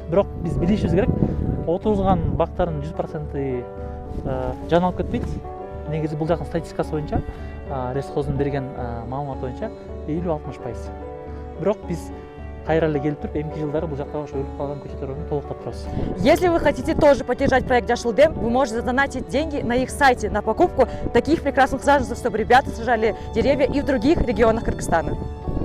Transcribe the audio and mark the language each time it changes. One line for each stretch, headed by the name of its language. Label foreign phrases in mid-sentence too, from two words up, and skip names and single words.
Kyrgyz: Бирок биз билишибиз керек, отурган бактардын 100% жан алып кетпейт. Негизи бул жактын статистикасы боюнча, Ресхоздун берген маалыматы боюнча 50-60%. Бирок биз кайра эле келип туруп, эмки жылдары бул жакта ошо өлүп калган көчөттөрдү толуктап турабыз.
Russian: Если вы хотите тоже поддержать проект Жашылдем, вы можете задонатить деньги на их сайте на покупку таких прекрасных саженцев, чтобы ребята сажали деревья и в других регионах Кыргызстана.